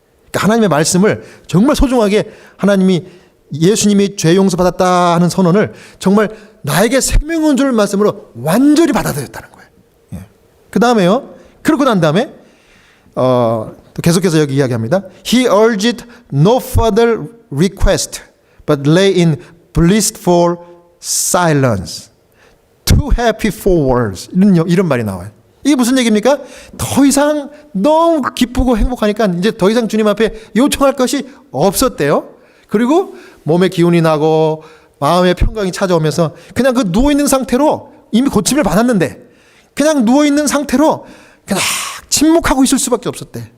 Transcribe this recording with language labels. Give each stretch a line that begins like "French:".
Korean: 그러니까 하나님의 말씀을 정말 소중하게, 예수님이 죄 용서받았다 하는 선언을 정말 나에게 생명을 줄 말씀으로 완전히 받아들였다는 거예요. 그 다음에요, 그러고 난 다음에 또 계속해서 여기 이야기합니다.
English: He urged no further request but lay in blissful silence. Too happy for words.
Korean: 이런 말이 나와요. 이게 무슨 얘기입니까? 더 이상 너무 기쁘고 행복하니까 이제 더 이상 주님 앞에 요청할 것이 없었대요. 그리고 몸에 기운이 나고 마음의 평강이 찾아오면서 그냥 그 누워있는 상태로, 이미 고침을 받았는데 그냥 누워있는 상태로 그냥 침묵하고 있을 수밖에 없었대.